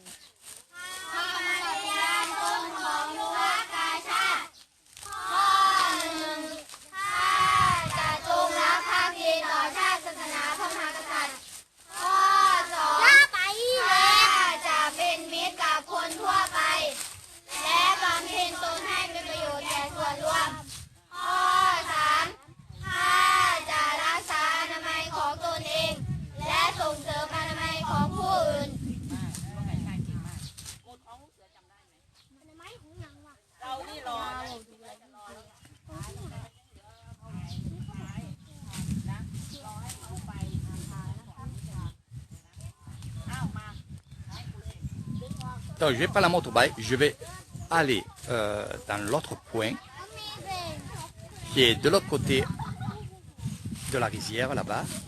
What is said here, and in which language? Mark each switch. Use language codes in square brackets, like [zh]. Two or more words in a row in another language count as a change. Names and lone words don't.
[th] ทำปฏิญาณตนของยุวกาชาติข้อ 1 ข้าจะจงรักภักดีต่อชาติศาสนาพระมหากษัตริย์ข้อ 2 ข้าจะเป็นมิตรกับคนทั่วไปและบำเพ็ญตนให้เป็นประโยชน์แก่ส่วนรวมข้อ 3 ข้าจะรักษาอนามัยของตนเองและส่งเสริมอนามัยของผู้อื่น เรานี่รอ [fr] Donc je vais pas la motorbike, je vais aller dans l'autre point qui est de l'autre côté de la rizière là-bas.